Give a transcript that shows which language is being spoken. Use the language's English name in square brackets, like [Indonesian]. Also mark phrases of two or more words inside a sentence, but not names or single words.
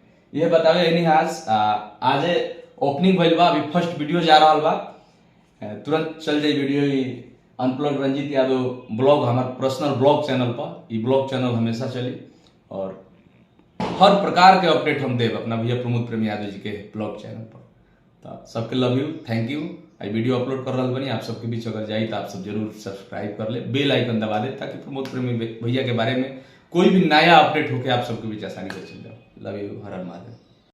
[Bhojpuri] ये बतावे आज ओपनिंग भइल बा, अभी [English] first video [Bhojpuri] जा रहा बा, तुरंत चल जाए वीडियो अनप्लग्ड रंजीत यादव ब्लॉग हमारे [English] personal blog channel [Bhojpuri] पर। ये [English] blog channel [Bhojpuri] हमेशा चली और हर प्रकार के अपडेट हम देव अपना भैया प्रमोद प्रेमी यादव जी के [English] blog channel [Bhojpuri] पर। तो सबके [English] love you, thank you. [Bhojpuri] आई वीडियो अपलोड कर रहा बनी, आप सबके बीच अगर जाई तो आप सब जरूर सब्सक्राइब कर ले, [English] bell icon [Bhojpuri] दबा दे, ताकि प्रमोद प्रेमी भैया के बारे में कोई भी नया अपडेट होके आप सबके बीच आसानी से चल जाओ। [English] love you, [Bhojpuri] हर हर महादेव।